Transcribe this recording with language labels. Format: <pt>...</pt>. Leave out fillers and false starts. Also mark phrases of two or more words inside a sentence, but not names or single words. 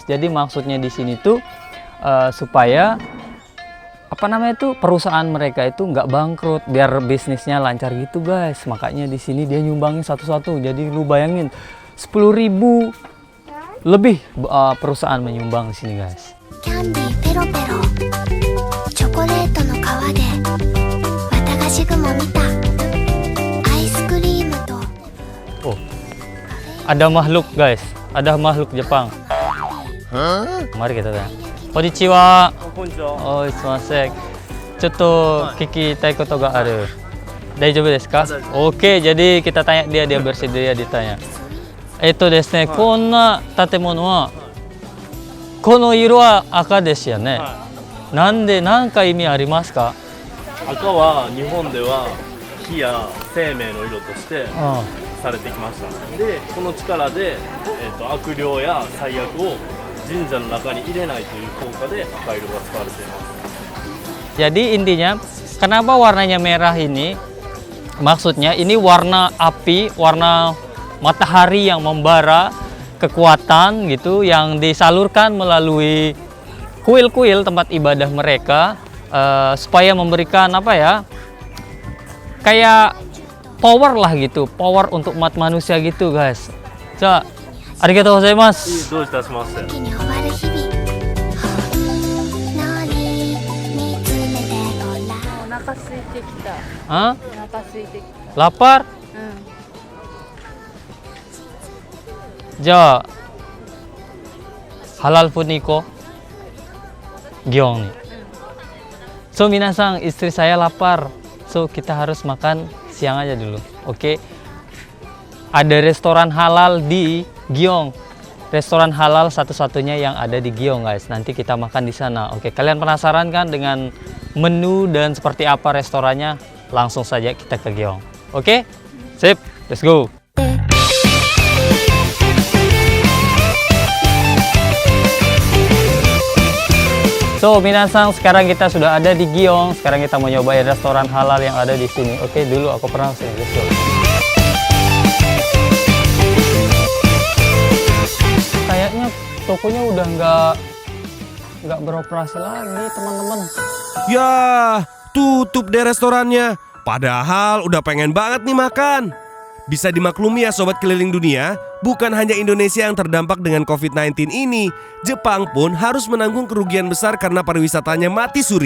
<id>Jadi maksudnya di sini tuh supaya apa namanya tuh perusahaan mereka itu nggak bangkrut, biar bisnisnya lancar gitu guys. Makanya di sini dia nyumbangin satu-satu. Jadi lu bayangin 10.000 lebih perusahaan menyumbang di sini guys.</id> <ja>キャンディ ペロペロ チョコレートの皮で, 綿菓子 雲みた, アイスクリームと.</ja> <id>Oh, ada makhluk guys, ada makhluk Jepang. Mari kita tanya.</id> <ja>Konnichiwa. Oh, sumasek. ちょっと聞きたいことがある. 大丈夫ですか?</ja> <id>Oke, jadi kita tanya dia bersedia ditanya.</id> <ja>ですね、こんな建物はこの色は赤ですよね。なんで何か意味ありますか？赤は日本では火や生命の色としてされてきました。で、この力で、悪霊や災悪を神社の中に入れないという効果で赤色が使われています。</ja> <id>Jadi intinya, kenapa warnanya merah ini? Maksudnya ini warna api, warna matahari yang membara, kekuatan gitu yang disalurkan melalui kuil-kuil tempat ibadah mereka supaya memberikan apa ya, kayak power lah gitu, power untuk umat manusia gitu guys.</id> <ja>Ja, ありがとうございます. どういたしまして。気に終わる日々、ほんのり見つめてごらん。お腹空いてきた。 Hah? お腹空いてきた。</ja> <id>Lapar?</id> <ja>うん。 Ja,</ja> <id>halal puniko gyong nih. So minasang, istri saya lapar. So kita harus makan siang aja dulu. Oke. Ada restoran halal di Gyeong. Restoran halal satu-satunya yang ada di Gyeong guys. Nanti kita makan di sana. Oke, kalian penasaran kan dengan menu dan seperti apa restorannya? Langsung saja kita ke Gyeong. Oke? Sip,</id> <en>let's go.</en> <id>So, minasang, sekarang kita sudah ada di Gyeong. Sekarang kita mau nyobain restoran halal yang ada di sini. Oke, dulu aku pernah sini.</id> <en>Let's go.</en> <id>Kayaknya tokonya udah nggak beroperasi lagi, teman-teman. Ya, tutup deh restorannya. Padahal udah pengen banget nih makan. Bisa dimaklumi ya sobat keliling dunia, bukan hanya Indonesia yang terdampak dengan COVID-19 ini, Jepang pun harus menanggung kerugian besar karena pariwisatanya mati suri.</id>